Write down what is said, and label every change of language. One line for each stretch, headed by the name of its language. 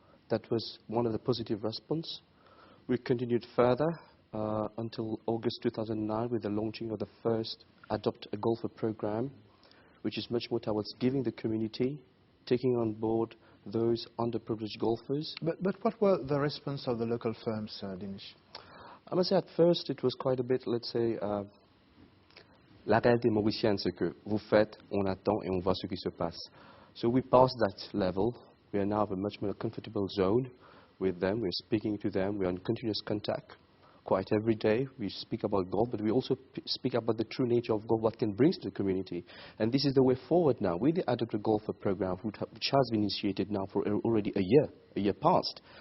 English: That was one of the positive response. We continued further until August 2009 with the launching of the first Adopt a Golfer program, which is much more towards giving the community, taking on board those underprivileged golfers. But what were the response of the local firms, Dinesh? I must say at first it was quite a bit, let's say,
French: la réalité mauricienne, c'est que vous faites, on attend et on voit ce qui se passe.
English: So we passed that level. We are now in a much more comfortable zone with them. We're speaking to them. We're in continuous contact. Quite every day we speak about golf, but we also speak about the true nature of golf, what can bring to the community. And this is the way forward now with the Adopt a Golfer program, which has been initiated now for already a year past.